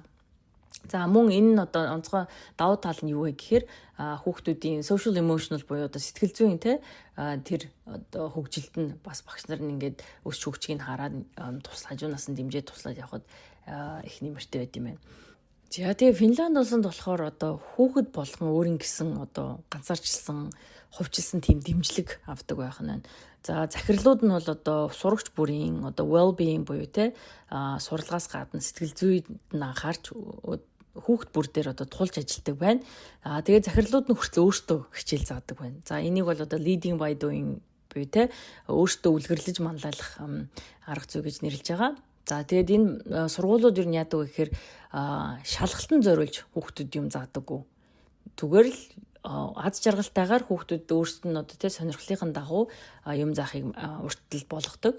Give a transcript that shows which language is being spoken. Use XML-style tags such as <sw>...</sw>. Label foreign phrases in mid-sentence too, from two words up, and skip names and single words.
<mn>За мөн энэ нь одоо онцгой давуу тал нь юу вэ гэхээр хүүхдүүдийн</mn> <en>social emotional</en> <mn>буюу одоо сэтгэл зүйн тэр одоо хөгжилд нь бас багш нар нь ингээд өсч хөгжгийг хараад хажуунаас нь дэмжиж туслаад явхад их нэмэртэй байд юм байна. За тэгээ Финланд улсанд болохоор одоо хүүхэд болгон өөрийн гэсэн одоо ганцаарчилсан хувьчилсан тийм дэмжлэг авдаг байх нь. За захирлууд нь бол одоо сурагч бүрийн одоо well-being буюу сурлагаас гадна сэтгэл зүйд нь анхаарч хүүхэд бүр дээр одоо тулж ажилладаг байна. Тэгээд захирлууд нь хүртэл өөртөө хичээл заадаг байна. За энийг бол одоо</mn> <en>leading by doing</en> <mn>буюу өөртөө үлгэрлэж манлайлах арга зүй гэж нэрлэж байгаа. За тэгээд энэ сургуулиуд юу яадаг вэ гэхээр шалгалтанд зориулж хүүхдүүд юм заадаггүй. Зүгээр л аз жаргалтайгаар хүүхдүүд өөрсдөд нь одоо сонирхлынхаа дагуу юм заахыг урттал болгодог.</mn>